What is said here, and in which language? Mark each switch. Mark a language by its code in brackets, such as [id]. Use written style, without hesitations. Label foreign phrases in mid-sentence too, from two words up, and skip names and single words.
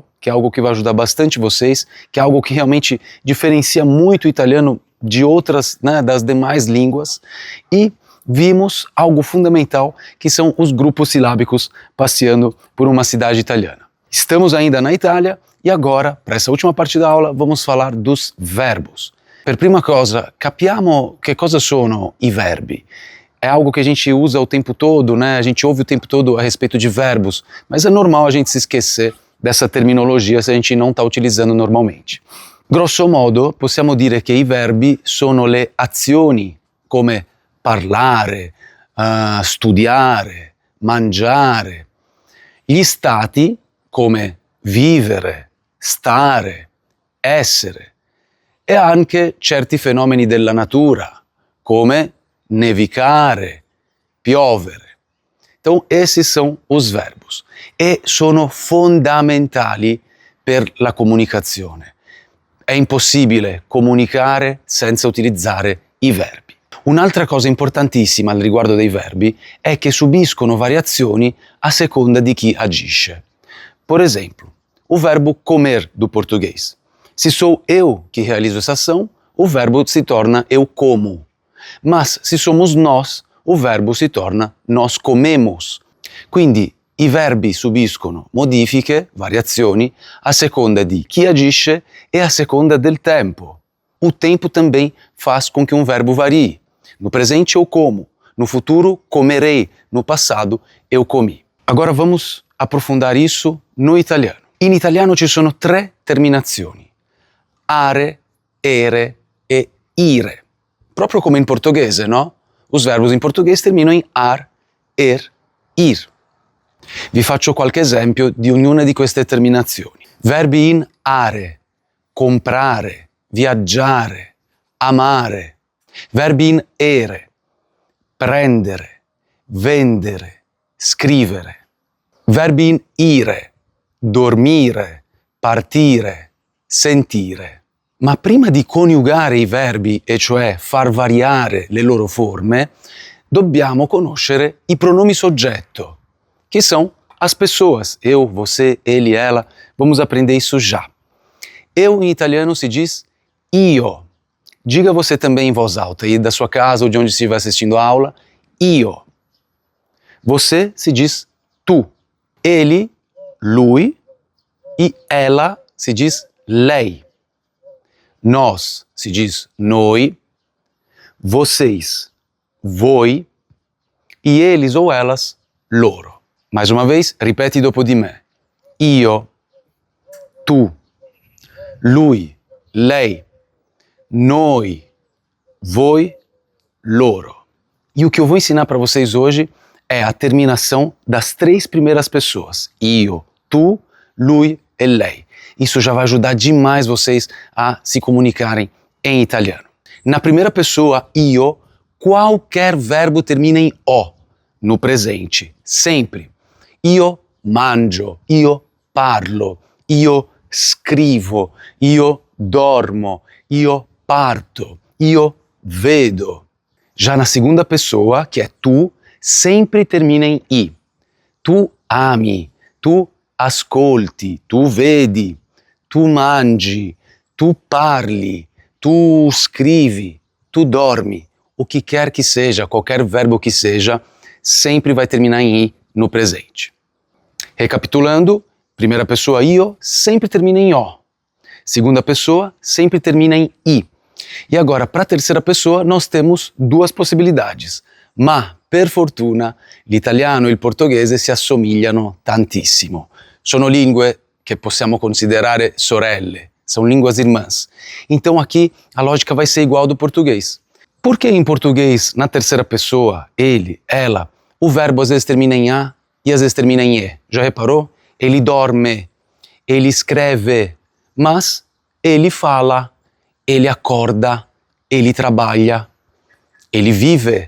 [pt] que é algo que vai ajudar bastante vocês, que é algo que realmente diferencia muito o italiano de outras, né, das demais línguas, e vimos algo fundamental, que são os grupos silábicos passeando por uma cidade italiana. Estamos ainda na Itália e agora, para essa última parte da aula, vamos falar dos verbos. [it] Per prima cosa, capiamo che cosa sono i verbi. [pt] É algo que a gente usa o tempo todo, né? A gente ouve o tempo todo a respeito de verbos, mas é normal a gente se esquecer dessa terminologia se a gente não está utilizando normalmente. [it] Grosso modo, possiamo dire che i verbi sono le azioni, come parlare, studiare, mangiare. Gli stati, come vivere, stare, essere. E anche certi fenomeni della natura, come nevicare, piovere. [pt] Então, esses são os verbos e [it] sono fondamentali per la comunicazione. È impossibile comunicare senza utilizzare i verbi. Un'altra cosa importantissima al riguardo dei verbi è che subiscono variazioni a seconda di chi agisce. [pt] Por exemplo, o verbo comer do português. Se sou eu que realizo essa ação, o verbo se torna eu como. Mas se somos nós, o verbo [it] si torna [pt] nós comemos. [it] Quindi i verbi subiscono modifiche, variazioni, a seconda di chi agisce e a seconda del tempo. [pt] O tempo também faz com que um verbo varie. No presente eu como, no futuro comerei, no passado eu comi. Agora vamos aprofundar isso no italiano. [it] In italiano ci sono 3 terminazioni: are, ere e ire. Proprio come in portoghese, no? [pt] Os verbos [it] in portoghese terminano in ar, ir. Vi faccio qualche esempio di ognuna di queste terminazioni. Verbi in are: comprare, viaggiare, amare. Verbi in ere: prendere, vendere, scrivere. Verbi in ire: dormire, partire, sentire. Ma prima di coniugare i verbi, e cioè far variare le loro forme, dobbiamo conoscere i pronomi soggetto, [pt] que são as pessoas. Eu, você, ele, ela. Vamos aprender isso já. Eu, em italiano, se diz io. Diga você também em voz alta, aí da sua casa ou de onde estiver assistindo a aula, io. Você se diz tu. Ele, lui. E ela se diz lei. Nós se diz noi. Vocês, voi. E eles ou elas, loro. Mais uma vez, [it] ripeti dopo di me. Io, tu, lui, lei, noi, voi, loro. [pt] E o que eu vou ensinar para vocês hoje é a terminação das 3 primeiras pessoas. [it] Io, tu, lui e lei. [pt] Isso já vai ajudar demais vocês a se comunicarem em italiano. Na primeira pessoa, io, qualquer verbo termina em o, no presente, sempre. [it] Io mangio, io parlo, io scrivo, io dormo, io parto, io vedo. [pt] Já na segunda pessoa, que é tu, sempre termina em i. [it] Tu ami, tu ascolti, tu vedi, tu mangi, tu parli, tu scrivi, tu dormi. [pt] O que quer que seja, qualquer verbo que seja, sempre vai terminar em i no presente. Recapitulando, primeira pessoa io sempre termina em o. Segunda pessoa sempre termina em i. E agora, para a terceira pessoa, nós temos 2 possibilidades. [it] Ma, per fortuna, l'italiano e il portoghese si assomigliano tantissimo. Sono lingue che possiamo considerare sorelle, [pt] são línguas irmãs. Então aqui a lógica vai ser igual ao do português. Por que em português, na terceira pessoa, ele, ela, o verbo às vezes termina em a e às vezes termina em e? Já reparou? Ele dorme, ele escreve, mas ele fala, ele acorda, ele trabalha, ele vive.